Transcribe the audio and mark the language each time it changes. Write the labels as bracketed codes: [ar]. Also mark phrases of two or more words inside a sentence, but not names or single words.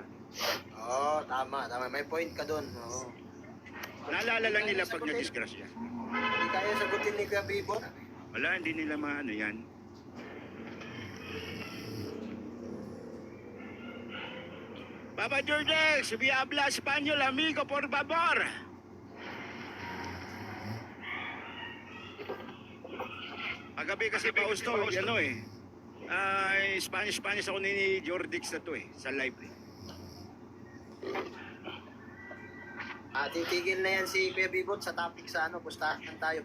[tl] Oo, tama. May point ka dun. Oo. Naalala lang nila pag na-disgrasya. Hindi kaya sagutin ni Kuya Bibo. Wala, hindi nila maano yan. Papa Jordex, [es] vi habla español, amigo, por favor. [tl] Paggabi kasi Fausto, Spanish ako ni Jordex na to sa live eh. Titigil na yan si Kuya Bibo sa topic sa pustahan tayo.